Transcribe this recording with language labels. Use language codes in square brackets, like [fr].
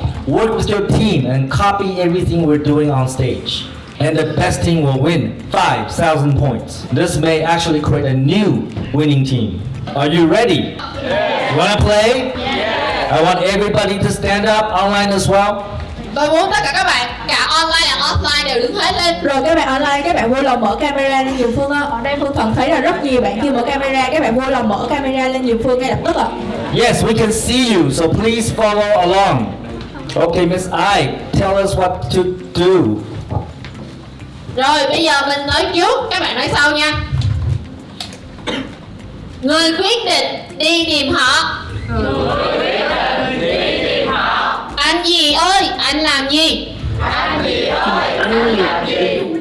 [en] Work with your team and copy everything we're doing on stage. And the best team will win 5,000 points. This may actually create a new winning team. Are you ready? Yeah. You wanna play? Yeah. I want everybody to stand up online as well. [vi] Tôi muốn tất cả các bạn, cả online và offline đều đứng hết lên. Rồi các bạn online, các bạn vui lòng mở camera lên nhiều Phương ơi. Ở đây Phương Thần thấy là rất nhiều bạn chưa mở camera, các bạn vui lòng mở camera lên nhiều Phương ngay lập tức ạ. [en] Yes, we can see you, so please follow along. Okay, Miss I, tell us what to do. [vi] Rồi bây giờ mình nói trước, các bạn nói sau nha. Người quyết định đi tìm họ. Anh gì ơi, anh làm gì? Anh gì ơi, anh làm gì?